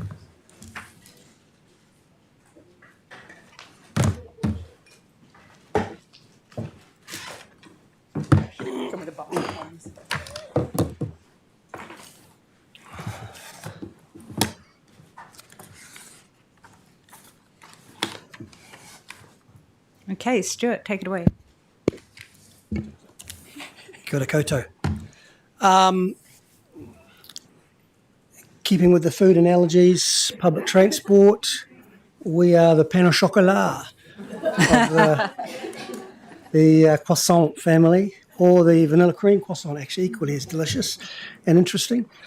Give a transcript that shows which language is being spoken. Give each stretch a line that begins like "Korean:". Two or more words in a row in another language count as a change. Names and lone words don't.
English: Some of the bottom ones. Okay, Stuart, take it away.
Māori: Kia ora koutou.
English: Keeping with the food analogies, public transport, we are the
French: pain au chocolat
English: the croissant family, or the vanilla cream croissant, actually equally as delicious and interesting.